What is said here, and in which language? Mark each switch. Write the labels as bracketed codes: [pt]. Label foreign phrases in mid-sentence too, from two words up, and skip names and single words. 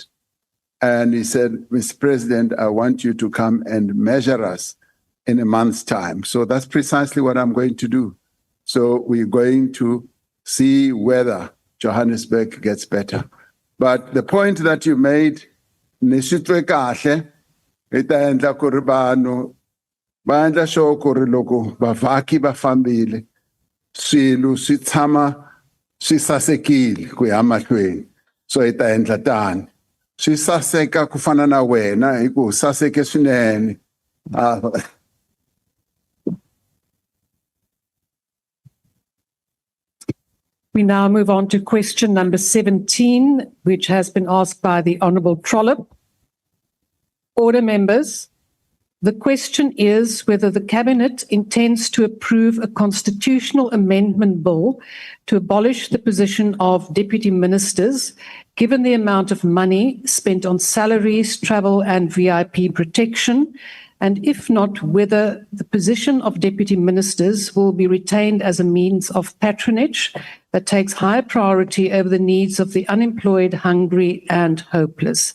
[en] And he said, Mr. President, I want you to come and measure us in a month's time. So that's precisely what I'm going to do. So we're going to see whether Johannesburg gets better. But the point that you made, [ts] nisitwe kahle, ita endla ku ri vanhu va endla sure ku ri loko vavhaki va fambile swilo swi tshama swi sasekile ku ya mahlweni so hi ta endla tani swi saseka ku fana na wena hi ku saseke swinene [en] We now move on to question number 17, which has been asked by the Honourable Trollip. Order members. The question is whether the Cabinet intends to approve a constitutional amendment bill to abolish the position of deputy ministers, given the amount of money spent on salaries, travel and VIP protection, and if not, whether the position of deputy ministers will be retained as a means of patronage that takes high priority over the needs of the unemployed, hungry and hopeless.